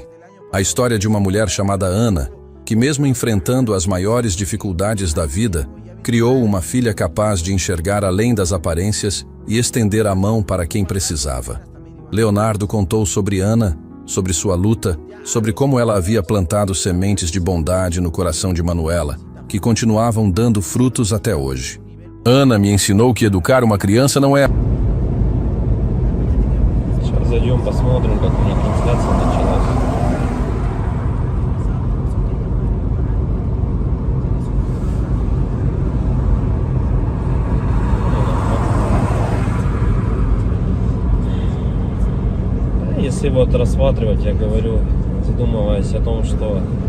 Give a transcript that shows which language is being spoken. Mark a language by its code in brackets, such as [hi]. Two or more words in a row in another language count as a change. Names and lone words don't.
[pt] A história de uma mulher chamada Ana, que mesmo enfrentando as maiores dificuldades da vida, criou uma filha capaz de enxergar além das aparências e estender a mão para quem precisava. Leonardo contou sobre Ana, sobre sua luta, sobre como ela havia plantado sementes de bondade no coração de Manuela, que continuavam dando frutos até hoje. Ana me ensinou que educar uma criança não é... [ru] Сейчас зайдем, посмотрим, как у них трансляция началась. Если вот рассматривать, я говорю, задумываясь о том, что